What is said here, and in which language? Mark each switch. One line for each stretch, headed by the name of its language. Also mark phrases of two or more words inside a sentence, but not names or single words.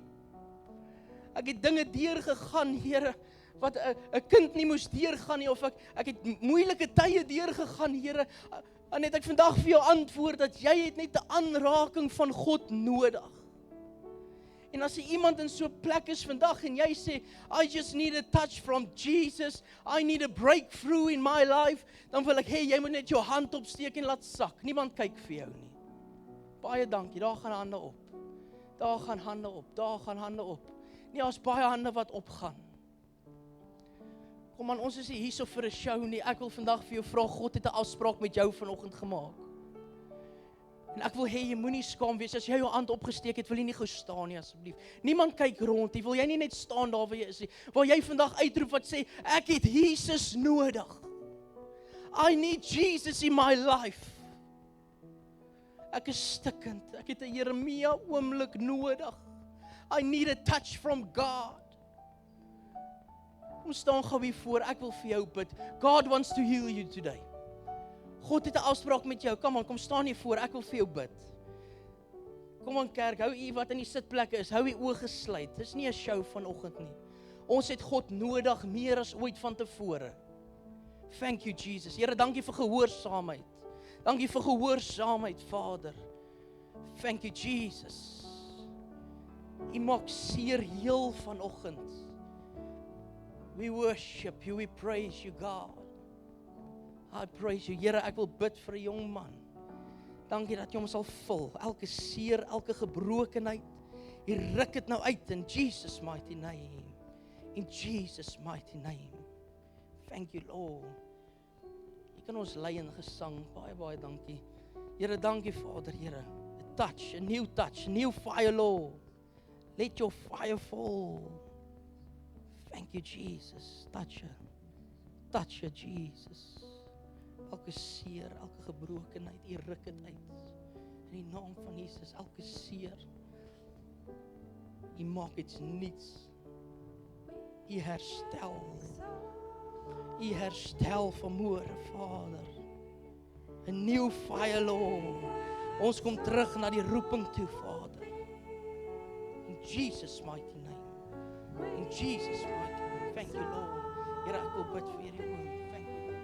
Afrikaans: Ek het dinge deurgegaan, Here, wat 'n kind nie moes deurgaan nie, of ek het moeilike tye deurgegaan, Here, en het ek vandag vir jou antwoord, dat jy het net 'n aanraking van God nodig. En as iemand in so 'n plek is vandag, en jy sê,
English: I just need a touch from Jesus, I need a breakthrough in my life,
Afrikaans: dan wil ek, jy moet net jou hand opsteek en laat sak, niemand kyk vir jou nie. Baie dankie, daar gaan hande op, daar gaan hande op, daar gaan hande op. Nee, daar's baie hande wat opgaan. Kom aan, ons is nie hierso vir 'n show nie. Ek wil vandag vir jou vra, God het 'n afspraak met jou vanoggend gemaak. En ek wil hê jy moenie skaam wees as jy jou hand opgesteek het, wil jy nie gou staan nie asseblief. Niemand kyk rond nie. Wil jy nie net staan daar waar jy is nie? Waar jy vandag uitroep wat sê ek het Jesus nodig.
English: I need Jesus in my life.
Afrikaans: Ek is stikkend. Ek het 'n Jeremia oomblik nodig.
English: I need a touch from God.
Afrikaans: Kom staan gou hier voor. Ek wil vir jou bid.
English: God wants to heal you today.
Afrikaans: God het 'n afspraak met jou. Kom staan hier voor. Ek wil vir jou bid. Kom aan kerk, hou u wat in die sitplekke is, hou u oë gesluit. Dis nie 'n show vanoggend nie. Ons het God nodig meer as ooit vantevore.
English: Thank you Jesus.
Afrikaans: Here, dankie vir gehoorsaamheid. Dankie vir gehoorsaamheid, Vader.
English: Thank you Jesus.
Afrikaans: U maak seer heel vanoggend.
English: We worship you, we praise you God. I praise you.
Afrikaans: Here, ek wil bid vir 'n jong man. Dankie dat jy hom sal vul. Elke seer, elke gebrokenheid, jy ruk dit nou uit in
English: Jesus mighty name. In Jesus mighty name. Thank you Lord.
Afrikaans: Jy kan ons lei in gesang. Baie dankie. Here, dankie Vader, Here.
English: A new touch, a new fire Lord. Let your fire fall. Thank you Jesus. Touch her Jesus.
Afrikaans: Elke seer, elke gebrokenheid, U ruk dit uit. In die naam van Jesus, elke seer. U maak dit niets. U herstel vanmôre, Vader.
English: 'n New fire, Lord.
Afrikaans: Ons kom terug na die roeping toe, Vader.
English: In Jesus mighty name. In Jesus mighty name. Thank you, Lord.
Afrikaans: Here, ek wil bid vir hierdie oom.
English: Thank you.